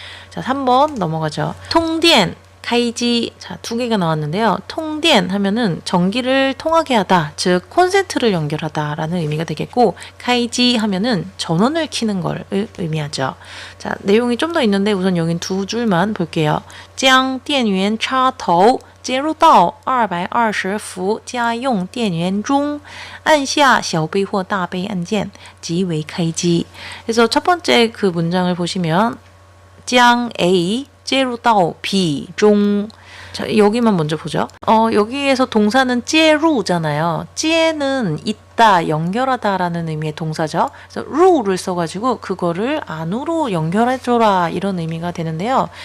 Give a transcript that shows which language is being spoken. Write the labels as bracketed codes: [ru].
[ko] 자, 3번 넘어가죠. 통電, 카이지. 자, 두 개가 나왔는데요. 통電하면은 전기를 통하게 하다, 즉 콘센트를 연결하다라는 의미가 되겠고, 카이지 하면은 전원을 켜는 걸 의미하죠. 자, 내용이 좀 더 있는데 우선 여긴 두 줄만 볼게요. [zh] 将电源插头接入到220伏家用电源中，按下小杯或大杯按键即为开机。 [ko] 그래서 첫 번째 그 문장을 보시면 [zh] 将 A 接入到 B [ko] 중. 자, 여기만 먼저 보죠. 여기에서 동사는 接入잖아요. 接는 있다, 연결하다라는 의미의 동사죠. 그래서 루를 써가지고 그거를 안으로 연결해줘라 이런 의미가 되는데요.